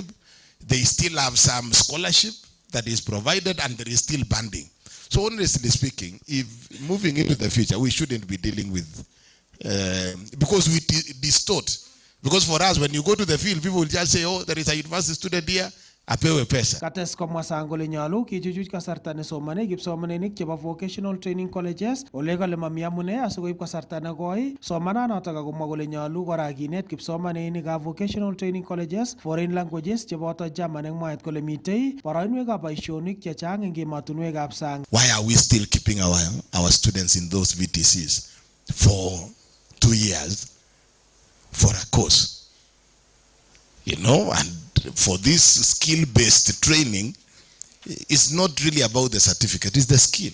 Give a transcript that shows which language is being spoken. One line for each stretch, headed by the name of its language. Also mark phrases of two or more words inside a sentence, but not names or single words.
English: They still have some scholarship that is provided, and there is still banding. So honestly speaking, if moving into the future, we shouldn't be dealing with, because we distort. Because for us, when you go to the field, people will just say, oh, there is a university student here,
Swahili: apewe pesa.
Kalenjin: Kates komwa Sang kole nyolu kichuchuch kasarta nesomane kipsomaninik chebo
English: vocational training colleges
Kalenjin: ole kale mami amune asikoib kasarta nekoi somananotok, akomwa kole nyolu kora kinet kipsomaninikab
English: vocational training colleges foreign languages
Kalenjin: cheboto German eng mwaet kole mitei boroinwekab boisionik chechang eng emotinwekab sang.
English: Why are we still keeping our students in those VTCs for 2 years for a course? And for this skill-based training, it's not really about the certificate, it's the skill.